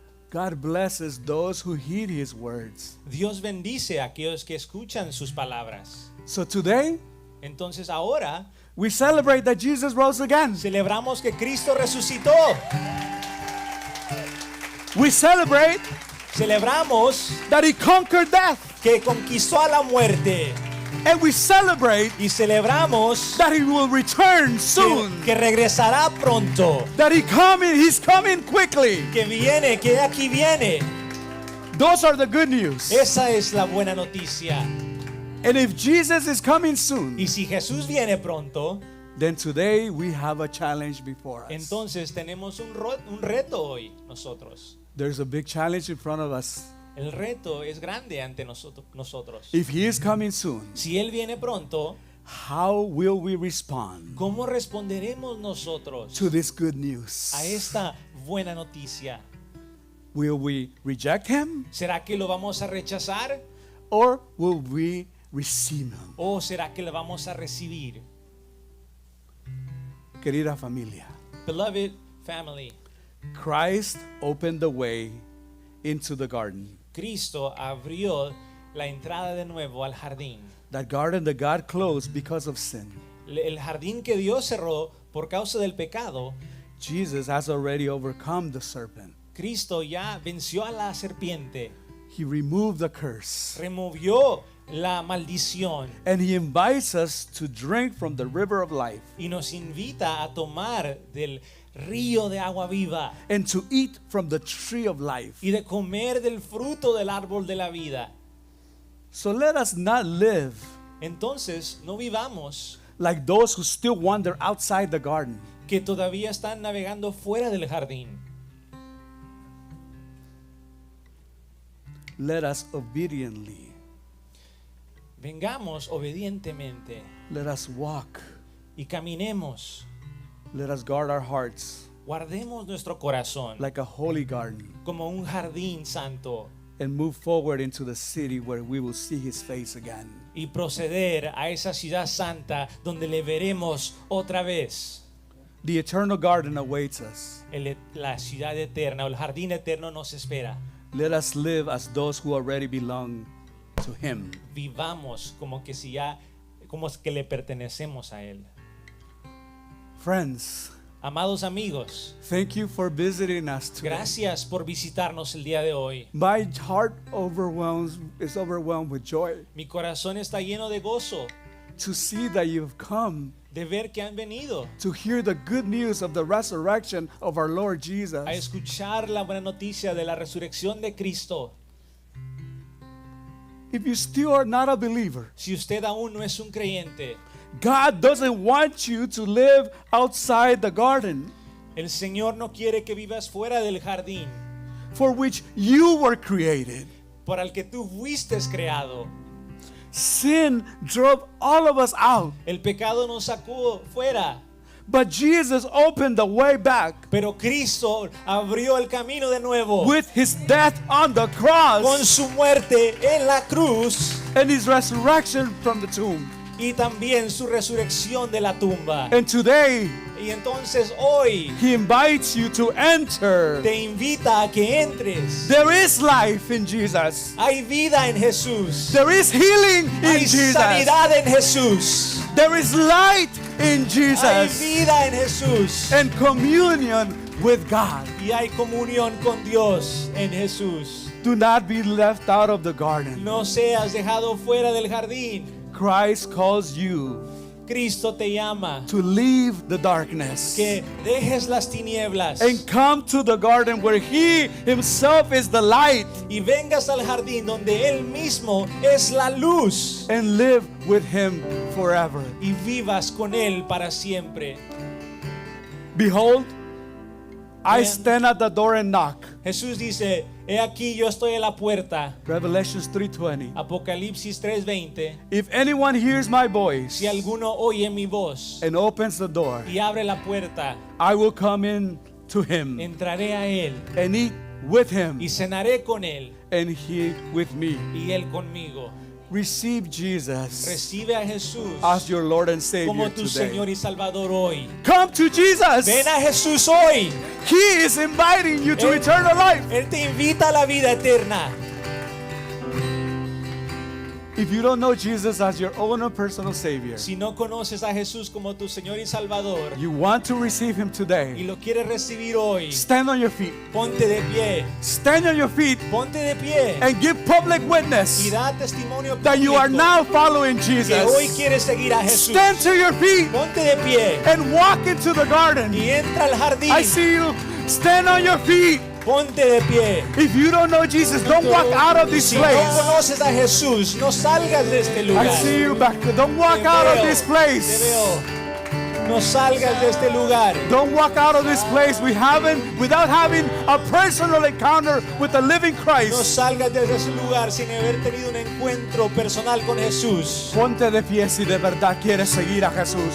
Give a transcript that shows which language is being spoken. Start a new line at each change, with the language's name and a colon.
English: God blesses those who heed his words.
Spanish: Dios bendice a aquellos que escuchan sus palabras.
English: So today,
Spanish: Entonces ahora
English: we celebrate that Jesus rose again.
Spanish: celebramos que Cristo resucitó.
English: We celebrate
Spanish: Celebramos
English: that he conquered death.
Spanish: que conquistó a la muerte.
English: And we celebrate
Spanish: Y celebramos
English: that he will return soon.
Spanish: que regresará pronto.
English: That he's coming quickly.
Spanish: Que viene, que aquí viene.
English: Those are the good news.
Spanish: Esa es la buena noticia.
English: And if Jesus is coming soon,
Spanish: Y si Jesús viene pronto,
English: then today we have a challenge before us.
Spanish: entonces tenemos un reto hoy nosotros.
English: There's a big challenge in front of us.
Spanish: El reto es grande ante nosotros.
English: If he is coming soon,
Spanish: Si Él viene pronto,
English: how will we respond
Spanish: ¿cómo responderemos nosotros
English: to this good news?
Spanish: a esta buena noticia?
English: Will we reject him
Spanish: ¿Será que lo vamos a rechazar
English: or will we receive him?
Spanish: o será que lo vamos a recibir? Querida familia,
English: Beloved family, Christ opened the way into the garden.
Spanish: Cristo abrió la entrada de nuevo al jardín.
English: That garden that God closed because of sin.
Spanish: El jardín que Dios cerró por causa del pecado,
English: Jesus has already overcome the serpent.
Spanish: Cristo ya venció a la serpiente,
English: He removed the curse.
Spanish: removió la maldición
English: And he invites us to drink from the river of life
Spanish: y nos invita a tomar del río de agua viva
English: and to eat from the tree of life.
Spanish: y de comer del fruto del árbol de la vida.
English: So let us not live
Spanish: Entonces, no vivamos
English: like those who still wander outside the garden.
Spanish: que todavía están navegando fuera del jardín.
English: Let us obediently,
Spanish: Vengamos obedientemente
English: let us walk,
Spanish: y caminemos.
English: let us guard our hearts
Spanish: Guardemos nuestro corazón
English: like a holy garden
Spanish: como un jardín santo
English: and move forward into the city where we will see his face again.
Spanish: y proceder a esa ciudad santa donde le veremos otra vez.
English: The eternal garden awaits us.
Spanish: La ciudad eterna o el jardín eterno nos espera.
English: Let us live as those who already belong to him.
Spanish: Vivamos como que le pertenecemos a él.
English: Friends,
Spanish: Amados amigos,
English: thank you for visiting us today.
Spanish: gracias por visitarnos el día de hoy.
English: My heart is overwhelmed with joy
Spanish: Mi corazón está lleno de gozo
English: to see that you've come
Spanish: de ver que han venido
English: to hear the good news of the resurrection of our Lord Jesus.
Spanish: a escuchar la buena noticia de la resurrección de Cristo.
English: If you still are not a believer,
Spanish: Si usted aún no es un creyente,
English: God doesn't want you to live outside the garden
Spanish: el Señor no quiere que vivas fuera del jardín
English: for which you were created.
Spanish: por el que tú fuiste creado.
English: Sin drove all of us out,
Spanish: El pecado nos sacó fuera,
English: but Jesus opened the way back
Spanish: pero Cristo abrió el camino de nuevo
English: with his death on the
Spanish: con
English: cross
Spanish: su muerte en la cruz
English: and his resurrection from the tomb.
Spanish: y también su resurrección de la tumba.
English: And today,
Spanish: Y entonces hoy
English: he invites you to enter.
Spanish: te invita a que entres.
English: There is life in Jesus.
Spanish: Hay vida en Jesús.
English: There is healing in
Spanish: Hay
English: Jesus.
Spanish: sanidad en Jesús.
English: There is light in
Spanish: Hay
English: Jesus.
Spanish: vida en Jesús.
English: And communion with God.
Spanish: Y hay comunión con Dios en Jesús.
English: Do not be left out of the garden.
Spanish: No seas dejado fuera del jardín.
English: Christ calls you
Spanish: Cristo te llama
English: to leave the darkness
Spanish: que dejes las tinieblas
English: and come to the garden where he himself is the light
Spanish: y vengas al jardín donde Él mismo es la luz
English: and live with him forever.
Spanish: y vivas con Él para siempre.
English: Behold, I
Spanish: Vean.
English: stand at the door and knock.
Spanish: Jesús dice, he aquí yo estoy en la puerta.
English: Revelations 3:20.
Spanish: Apocalipsis 3:20.
English: If anyone hears my voice
Spanish: Si alguno oye mi voz
English: and opens the door,
Spanish: y abre la puerta,
English: I will come in to him
Spanish: entraré a Él
English: and eat with him
Spanish: y cenaré con Él
English: and he with me.
Spanish: y Él conmigo.
English: Receive Jesus
Spanish: Recibe a Jesús
English: as your Lord and
Spanish: como
English: Savior
Spanish: tu
English: today.
Spanish: Señor y Salvador hoy.
English: Come to Jesus.
Spanish: Ven a Jesús hoy.
English: He is inviting you to
Spanish: Él-
English: eternal life.
Spanish: Él te invita a la vida eterna.
English: If you don't know Jesus as your own and personal Savior,
Spanish: Si no conoces a Jesús como tu Señor y Salvador
English: you want to receive him
Spanish: y
English: today,
Spanish: lo quieres recibir hoy,
English: stand on your feet.
Spanish: ponte de pie.
English: Stand on your feet
Spanish: Ponte de pie
English: and give public
Spanish: y
English: witness
Spanish: da testimonio
English: that you are
Spanish: público
English: now following
Spanish: que hoy
English: Jesus.
Spanish: quieres seguir a Jesús.
English: Stand to your feet
Spanish: Ponte de pie
English: and walk into the garden.
Spanish: y entra al jardín.
English: I see you. Stand on your feet.
Spanish: Ponte de pie.
English: If you don't know Jesus, don't walk out of this
Spanish: Si no
English: place.
Spanish: conoces a Jesús, no salgas de este lugar.
English: I see you back there. Don't walk
Spanish: Te
English: out of
Spanish: veo,
English: this
Spanish: te
English: place.
Spanish: veo. No salgas de este lugar.
English: Don't walk out of this place without having a personal encounter with the living
Spanish: No
English: Christ.
Spanish: salgas de ese lugar sin haber tenido un encuentro personal con Jesús. Ponte de pie si de verdad quieres seguir a Jesús.